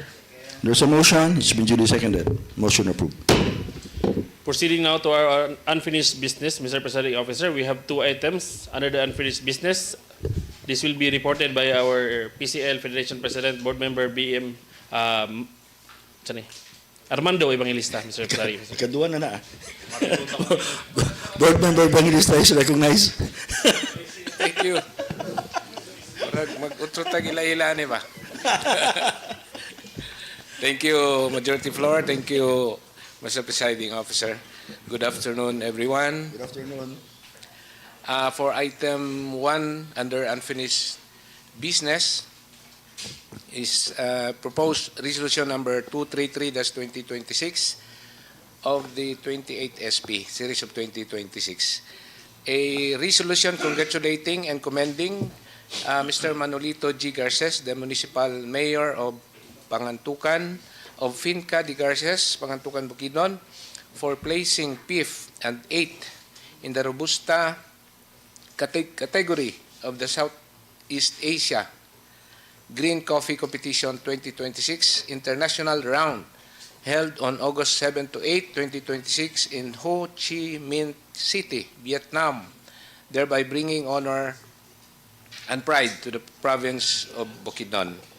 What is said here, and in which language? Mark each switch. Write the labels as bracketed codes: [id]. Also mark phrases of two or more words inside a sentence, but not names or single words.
[en] There's a motion. It's been duly seconded. Motion approved. Proceeding now to our unfinished business, Mr. Presiding Officer, we have 2 items under the unfinished business. This will be reported by our PCL Federation President, Board Member BM Armando Evangelista, Mr. Presiding Officer. [ceb] Ikaduha na na. [en] Board Member Evangelista is recognized. Thank you. [ceb] Mag-utro tag ila-ila ni ba? [en] Thank you, Majority Floor. Thank you, Mr. Presiding Officer. Good afternoon, everyone. Good afternoon. For item 1 under unfinished business is proposed resolution number 233-2026 of the 28th SP, series of 2026. A resolution congratulating and commending Mr. Manolito G. Garces, the Municipal Mayor of Pangantucan, of Finca de Garces, Pangantucan, Bukidnon, for placing 5th and 8th in the Robusta category of the Southeast Asia Green Coffee Competition 2026 International Round held on August 7 to 8, 2026 in Ho Chi Minh City, Vietnam, thereby bringing honor and pride to the province of Bukidnon.